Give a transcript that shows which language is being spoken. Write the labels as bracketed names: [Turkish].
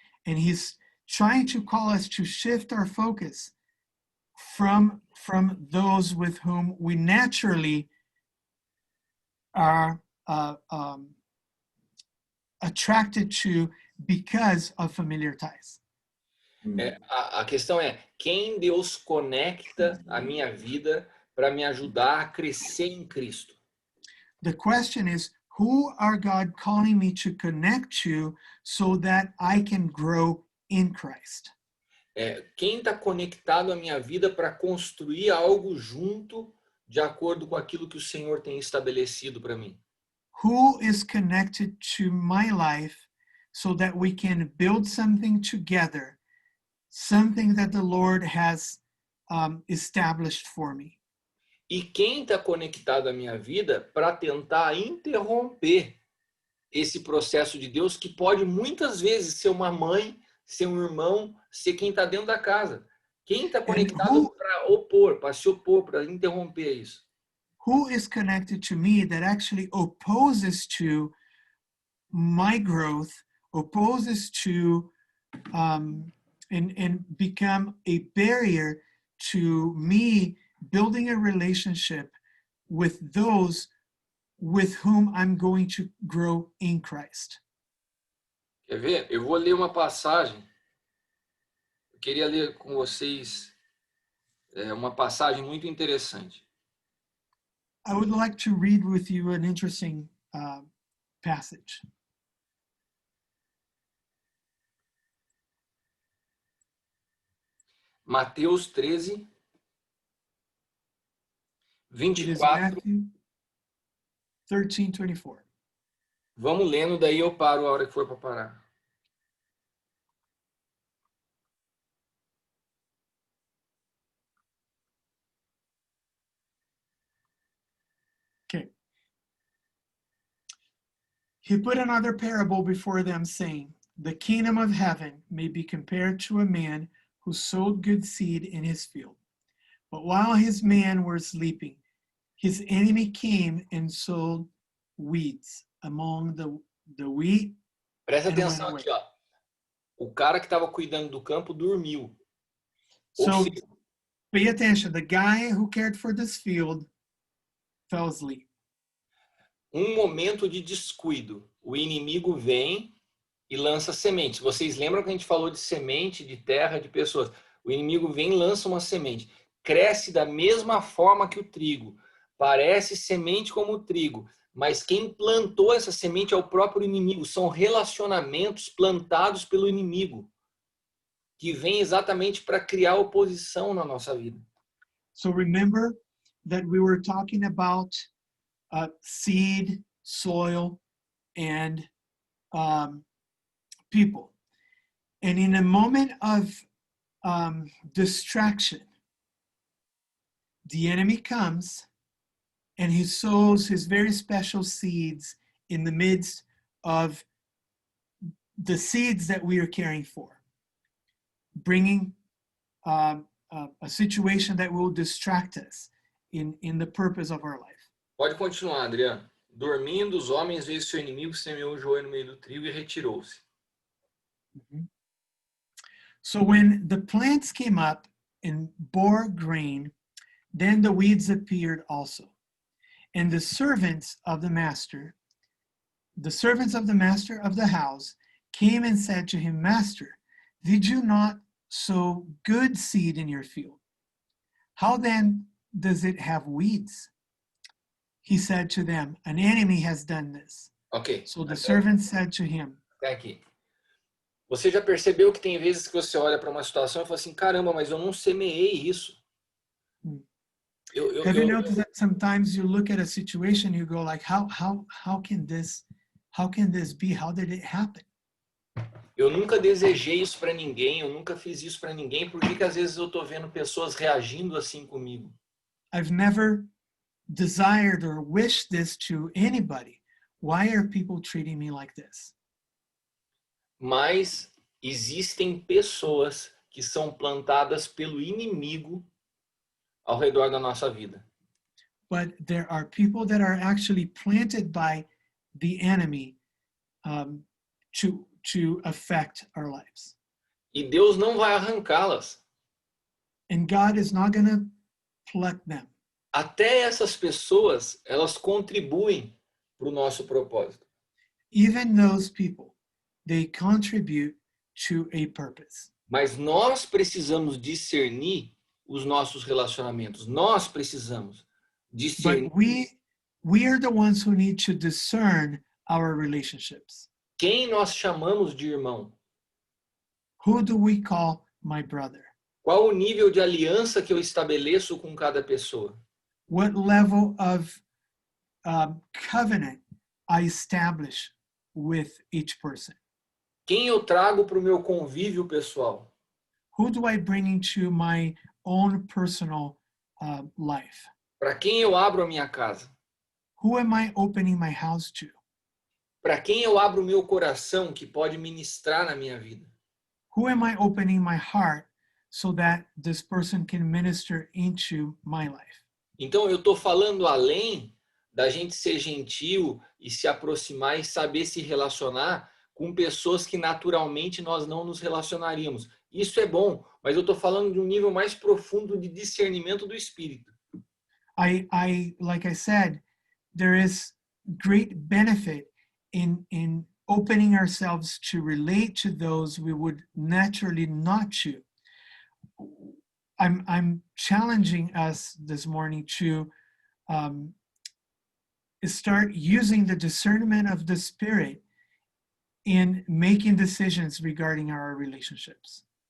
[English] And he's trying to call us to shift our focus from those with whom we naturally are attracted to because of familiar ties. [Portuguese] A questão é quem Deus conecta a minha vida para me ajudar a crescer em Cristo. [English] The question is, who are God calling me to connect to so that I can grow in Christ? [Portuguese] Quem está conectado à minha vida para construir algo junto de acordo com aquilo que o Senhor tem estabelecido para mim? [English] Who is connected to my life so that we can build something together, something that the Lord has established for me? [Portuguese] E quem está conectado à minha vida para tentar interromper esse processo de Deus, que pode muitas vezes ser uma mãe, ser um irmão, ser quem está dentro da casa. Quem está conectado para opor, para se opor, para interromper isso? [English] Who is connected to me that actually opposes to my growth, opposes to and become a barrier to me building a relationship with those with whom I'm going to grow in Christ? [Portuguese] Quer ver? Eu vou ler uma passagem. Eu queria ler com vocês uma passagem muito interessante. [English] I would like to read with you an interesting passage. [Portuguese] Mateus 13, [English] It is [Portuguese] 24. [English] Matthew 13:24. [Portuguese] Vamos lendo, daí eu paro a hora que for para parar. [English] Okay. He put another parable before them, saying, the kingdom of heaven may be compared to a man who sowed good seed in his field. But while his men were sleeping, his enemy came and sowed weeds among the wheat. [Portuguese] Presta [English] and [Portuguese] atenção [English] went [Portuguese] aqui, ó. O cara que estava cuidando do campo dormiu. [English] So pay attention. The guy who cared for this field fell asleep. [Portuguese] Momento de descuido. O inimigo vem e lança sementes. Vocês lembram que a gente falou de semente, de terra, de pessoas? O inimigo vem e lança uma semente. Cresce da mesma forma que o trigo. Parece semente como o trigo. Mas quem plantou essa semente é o próprio inimigo. São relacionamentos plantados pelo inimigo, que vem exatamente para criar oposição na nossa vida. [English] So remember that we were talking about seed, soil, and people. And in a moment of distraction, the enemy comes and he sows his very special seeds in the midst of the seeds that we are caring for, bringing a situation that will distract us in the purpose of our life. [Portuguese] Pode continuar, Adriano. Dormindo, os homens veem seu inimigo, semeou o joio no meio do trigo e retirou-se. [English] So when the plants came up and bore grain, then the weeds appeared also. And the servants of the master of the house came and said to him, Master, did you not sow good seed in your field? How then does it have weeds? He said to them, an enemy has done this. Ok. So the servant said to him, [Portuguese] Até aqui. Você já percebeu que tem vezes que você olha para uma situação e fala assim, caramba, mas eu não semeei isso. [English] have you noticed that sometimes you look at a situation, you go like, how can this be? How did it happen? [Portuguese] Eu nunca desejei isso para ninguém, eu nunca fiz isso para ninguém, por que às vezes eu tô vendo pessoas reagindo assim comigo? [English] I've never desired or wished this to anybody. Why are people treating me like this? [Portuguese] Mas existem pessoas que são plantadas pelo inimigo ao redor da nossa vida. [English] But there are people that are actually planted by the enemy to affect our lives. [Portuguese] E Deus não vai arrancá-las. [English] And God is not going to pluck them. [Portuguese] Até essas pessoas, elas contribuem para o nosso propósito. [English] Even those people, they contribute to a purpose. [Portuguese] Mas nós precisamos discernir os nossos relacionamentos. Nós precisamos discernir [English] But we are the ones who need to discern our relationships. [Portuguese] quem nós chamamos de irmão. [English] Who do we call my brother? [Portuguese] Qual o nível de aliança que eu estabeleço com cada pessoa? [English] What level of covenant I establish with each person? [Portuguese] Quem eu trago para o meu convívio pessoal? [English] Who do I bring into my own personal life? [Portuguese] Para quem eu abro a minha casa? [English] Who am I opening my house to? [Portuguese] Para quem eu abro o meu coração que pode ministrar na minha vida? [English] Who am I opening my heart so that this person can minister into my life? [Portuguese] Então eu estou falando além da gente ser gentil e se aproximar e saber se relacionar com pessoas que naturalmente nós não nos relacionaríamos. Isso é bom, mas eu estou falando de um nível mais profundo de discernimento do espírito. [English] Like I said, there is great benefit in opening ourselves to relate to those we would naturally not to. I'm challenging us this morning to start using the discernment of the Spirit in making decisions regarding our relationships.